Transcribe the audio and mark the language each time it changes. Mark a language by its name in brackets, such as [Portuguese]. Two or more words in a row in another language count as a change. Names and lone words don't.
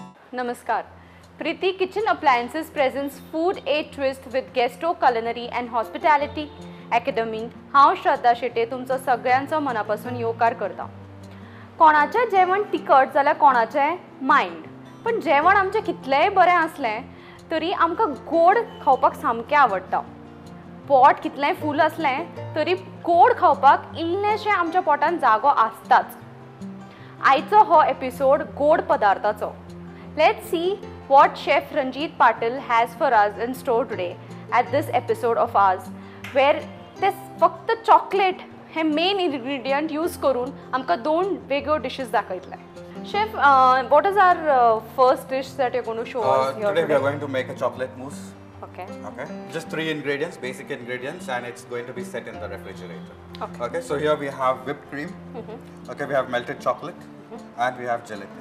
[English] Namaskar. Preeti Kitchen Appliances presents Food A Twist with Guesto Culinary and Hospitality Academy. [Konkani] हांव श्रद्धा शेटे तुमचो सगळ्यांचो मनापासून येवकार करता. कोणाचें जेवण तिखट जाल्यार कोणाचें मायंड. पण जेवण आमचें कितलेंय बरें आसलें तरी आमकां गोड खावपाक सामकें आवडटा. पोट कितलेंय फूल आसलें तरी गोड खावपाक इल्लेशें आमच्या पोटान जागो आसताच. आयचो हो एपिसोड गोड पदार्थाचो. [English] Let's see what Chef Ranjit Patil has for us in store today at this episode of ours, where this [Konkani] फक्त chocolate हे main ingredient use करून आमकां दोन वेगळ्यो dishes दाखयतले. [English] Chef, what is our first dish that you're going to show us here today? We are going to make a chocolate mousse. Okay. Okay. Just 3 ingredients, basic ingredients, and it's going to be set in the refrigerator. Okay. Okay. So here we have whipped cream. Okay. We have melted chocolate, and we have gelatin.